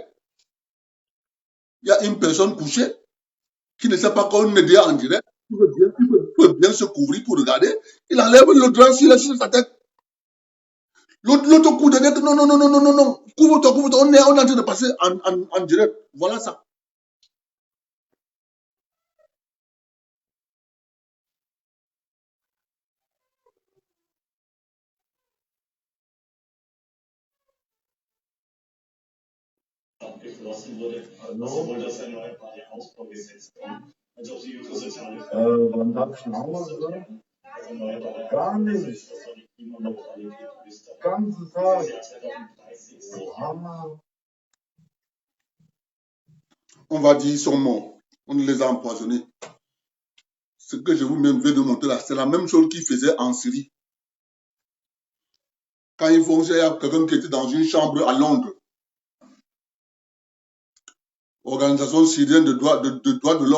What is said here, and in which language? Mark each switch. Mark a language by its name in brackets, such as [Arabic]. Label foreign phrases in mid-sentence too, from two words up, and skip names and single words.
[French] Il y a une personne couchée qui ne sait pas qu'on est déjà en direct. Il peut bien se couvrir pour regarder. Il enlève le drap sur sa tête. L'autre coup de tête, non. Couvre-toi. On est en train de passer en direct. Voilà ça. [German] abgeschlossen wurde, sowohl das Erneuerbare Hausbaugesetz als auch die Ökosoziale. Wann darf ich nach Hause? Das Erneuerbare Gar nicht. das soll die Klimaneutralität Österreich Ganzen Tag. bis Jahr 2030 Oha. [French] On va dire, ils sont morts. On les a empoisonnés. Ce que je vous viens de montrer là, c'est la même chose qu'ils faisaient en Syrie. Quand ils font ça, il y a quelqu'un qui était dans une chambre à Londres. Organisation syrienne de droits de l'homme.